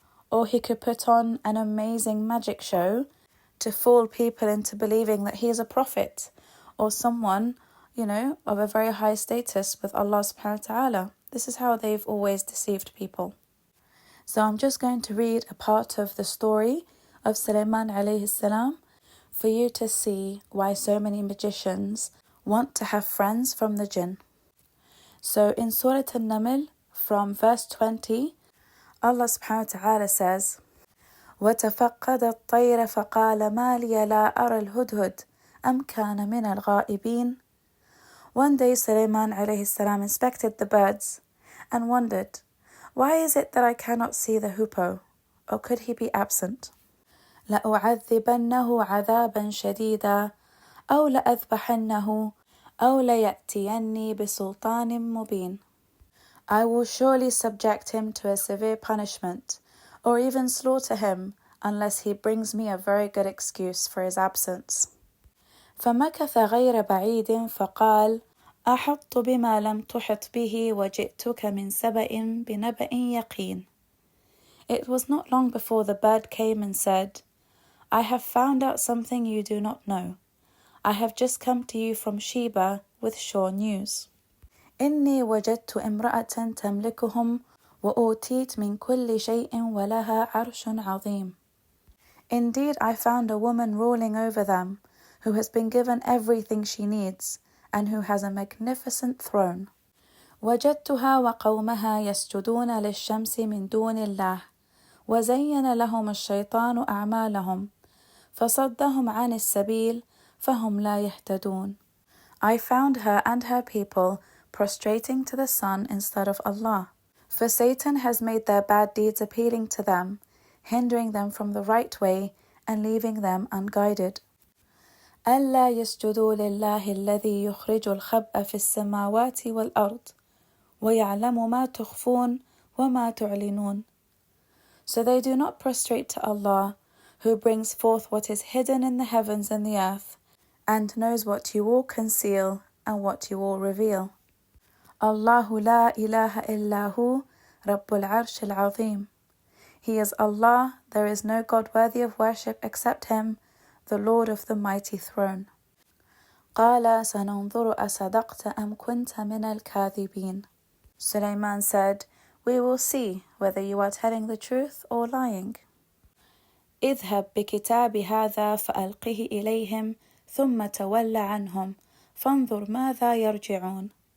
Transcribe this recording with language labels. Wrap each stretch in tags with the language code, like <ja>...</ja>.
<en>Or he could put on an amazing magic show to fool people into believing that he is a prophet or someone, of a very high status with Allah subhanahu wa ta'ala. This is how they've always deceived people. So I'm just going to read a part of the story of Sulaiman alayhi salam for you to see why so many magicians want to have friends from the jinn.</en> <ar>So in Surah An-Naml, from verse 20, Allah subhanahu wa ta'ala says, وَتَفَقَّدَ الطَّيْرَ فَقَالَ مَا لِيَ لَا أَرَى الْهُدْهُدْ أَمْ كَانَ مِنَ الْغَائِبِينَ.</ar> <en>One day Sulaiman alayhi salam inspected the birds and wondered, why is it that I cannot see the hoopoe?</en> <ar>Or could he be absent? لَأُعَذِّبَنَّهُ عَذَابًا شَدِيدًا أَوْ لَأَذْبَحَنَّهُ أَوْ لَيَأْتِيَنِّي بِسُلْطَانٍ مُبِينٍ.</ar> <en>I will surely subject him to a severe punishment, or even slaughter him, unless he brings me a very good excuse for his absence.</en> <ar>فمكث غير بعيد فقال أحط بما لم تحط به وجئتك من سبأ بنبأ يقين. It was not long before the bird came and said,</ar> <en>I have found out something you do not know. I have just come to you from Sheba with sure news.</en> <ar>إني وجدت امرأة تملكهم وأوتيت من كل شيء ولها عرش عظيم.</ar> <en>Indeed, I found a woman ruling over them, who has been given everything she needs, and who has a magnificent throne.</en> <ar>وجدتها وقومها يسجدون للشمس من دون الله، وزين لهم الشيطان أعمالهم، فصدهم عن السبيل فهم لا يهتدون.</ar> <en>I found her and her people prostrating to the sun instead of Allah, for Satan has made their bad deeds appealing to them, hindering them from the right way and leaving them unguided.</en> <ar>ألا يسجدوا لله الذي يخرج الخبأ في السماوات والأرض ويعلم ما تخفون وما تعلنون.</ar> <en>So they do not prostrate to Allah, who brings forth what is hidden in the heavens and the earth, and knows what you all conceal and what you all reveal.</en> <ar>Allahu la ilaha illahu Rabbul Arsh al-Azim.</ar> <en>He is Allah, there is no God worthy of worship except Him, the Lord of the mighty throne.</en> <ar>قال سننظر أصدقت أم كنت من الكاذبين.</ar> <en>Sulaiman said, we will see whether you are telling the truth or lying.</en> <ar>اذهب بكتاب هذا فألقه إليهم ثم تول عنهم فانظر ماذا يرجعون.</ar>